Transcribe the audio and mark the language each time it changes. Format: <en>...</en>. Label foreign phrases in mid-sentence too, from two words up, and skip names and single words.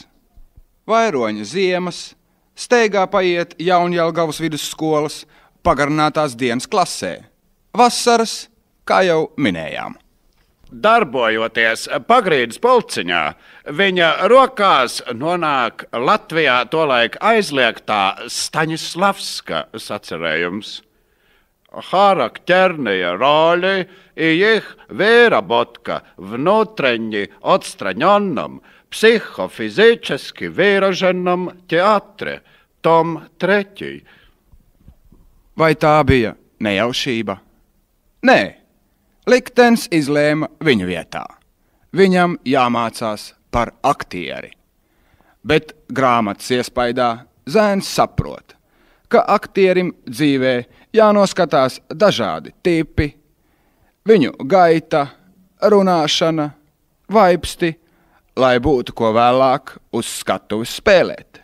<lv>Vairoņa ziemas steigā paiet Jaunjelgavas vidusskolas pagarinātās dienas klasē. Vasaras, kā jau minējām. Darbojoties Pagrīdes pulciņā, viņa rokās nonāk Latvijā tolaik aizliegtā Staņislavska sacerējums.</lv> <ru>Характерные роли и их выработка внутренне отстраненном, психофизически выраженном театре, том 3.</ru> <lv>Vai tā bija nejaušība? Nē, liktenis izlēma viņu vietā. Viņam jāmācās par aktieri. Bet grāmatas iespaidā zēns saprot, ka aktierim dzīvē jānoskatās dažādi tipi, viņu gaita, runāšana, vaipsti, lai būtu ko vēlāk uz skatuves spēlēt.</lv>